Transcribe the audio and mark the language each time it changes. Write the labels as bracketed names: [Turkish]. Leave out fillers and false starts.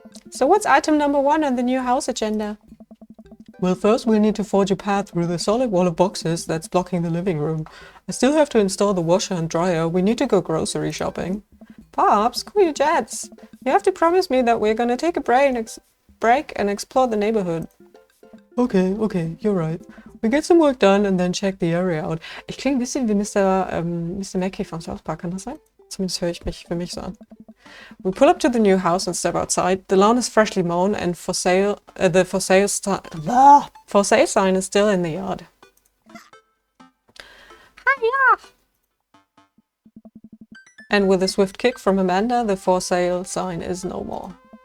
[English] So what's item number 1 on the new house agenda? Well, first we need to forge a path through the solid wall of boxes that's blocking the living room. I still have to install the washer and dryer. We need to go grocery shopping. Pops, cool your jets. You have to promise me that we're gonna take a break and explore the neighborhood. Okay, you're right. We get some work done and then check the area out. [German] Ich klinge ein bisschen wie Mr. Mackey von South Park, kann das sein? Zumindest höre ich mich für mich so an. [English] We pull up to the new house and step outside. The lawn is freshly mown and the for sale sign is still in the yard. Hiya! And with a swift kick from Amanda, the for sale sign is no more.